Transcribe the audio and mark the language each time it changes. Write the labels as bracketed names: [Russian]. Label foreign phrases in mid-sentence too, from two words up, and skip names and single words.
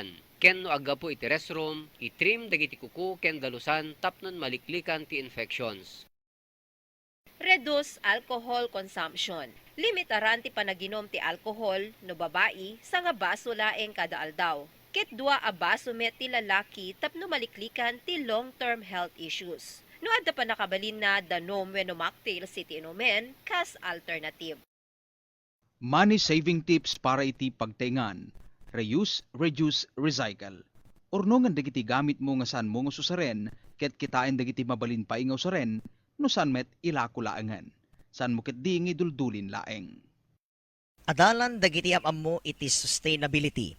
[Iloko] Ken no agapo iti restroom, itrim dagiti kuku ken dalusan tapnon maliklikan ti infections. [English] Reduce alcohol consumption. [Iloko] Limitaran ti panaginom ti alcohol no babae sa nga baso laeng kada aldaw. Ket dua a baso met ti lalaki tapno maliklikan ti [English] long-term health issues. [Iloko] No adda pa nakabalin na danom wenno mocktails iti inumen kas alternative. [English] Money saving tips [Iloko] para iti pagtaingan. [English] Reuse, reduce, recycle. [Iloko] Urnongan dagiti gamit mo nga saan mo nga susaren, ket kitain dagiti mabalin pa ingaw saren, no saan met ilako laengan. Saan mo ket di duldulin laeng. Adalan dagiti apam mo iti sustainability.